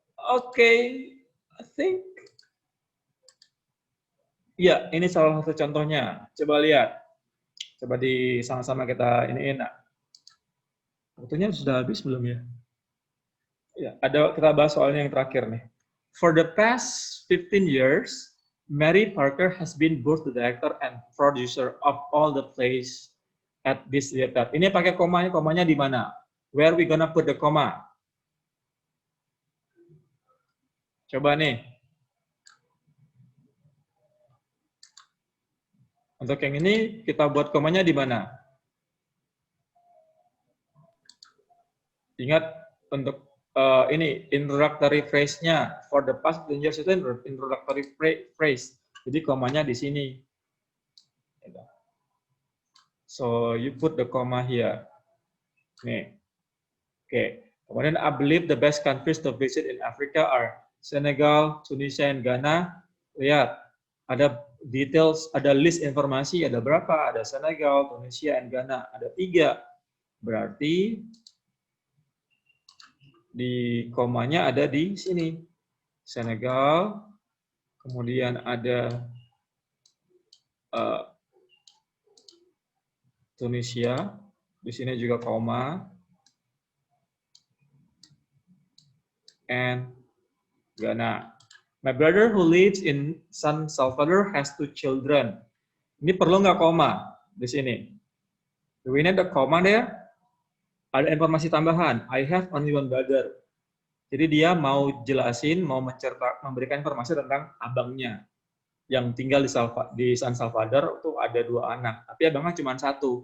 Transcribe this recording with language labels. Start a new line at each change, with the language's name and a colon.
Indonesian: Oke, I think ya, ini salah satu contohnya. Coba lihat. Coba sama-sama kita ini enak. Waktunya sudah habis belum ya? Ya, kita bahas soalnya yang terakhir nih.
English: For the past 15 years, Mary Parker has been both the director and producer of all the plays at this theater.
Indonesian: Ini pakai komanya di mana?
English: Where we gonna put the comma?
Indonesian: Coba nih. Untuk yang ini kita buat komanya di mana? Ingat untuk ini introductory phrase-nya. For the past tense itu introductory phrase. Jadi komanya di sini.
English: So you put the comma here. Nih. Oke. Kemudian I believe the best countries to visit in Africa are Senegal, Tunisia, and Ghana.
Indonesian: Lihat, ada details, ada list informasi, ada berapa? Ada Senegal, Tunisia, and Ghana. Ada 3. Berarti di komanya ada di sini. Senegal, kemudian ada Tunisia, di sini juga koma, and Ghana.
English: My brother who lives in San Salvador has 2 children.
Indonesian: Ini perlu nggak koma di sini?
English: Do we need the comma there?
Indonesian: Ada informasi tambahan.
English: I have only one brother.
Indonesian: Jadi dia mau jelasin, mau memberikan informasi tentang abangnya yang tinggal di San Salvador itu ada 2 anak, tapi abangnya cuma 1.